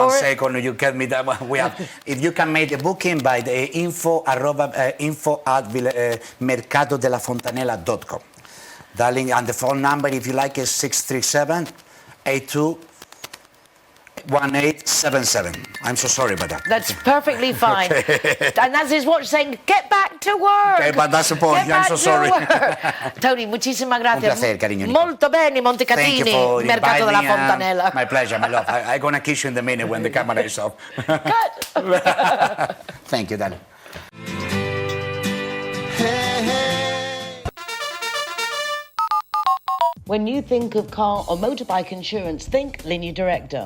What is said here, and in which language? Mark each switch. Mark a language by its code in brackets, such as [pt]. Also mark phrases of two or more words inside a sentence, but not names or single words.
[en] 1 second, you get me that one. We have, if you can make the booking by the info at mercatodellafontanella.com. Darling, and the phone number, if you like, is 637-82-1877. I'm so sorry about that. That's perfectly fine. And that's his watch saying, get back to work. Okay, but that's the point. I'm so sorry. [es] Tony, muchísimas gracias. Un placer, cariño, Nicole. [it] Molto bene, [en] Thank you [it] Montecatini, [en] for [it] Mercato della [en] inviting me. [it] Fontanella. [en] My pleasure, my love. I'm going to kiss you in the minute when the camera is off. Cut. Thank you, darling. When you think of car or motorbike insurance, think Linea Directa.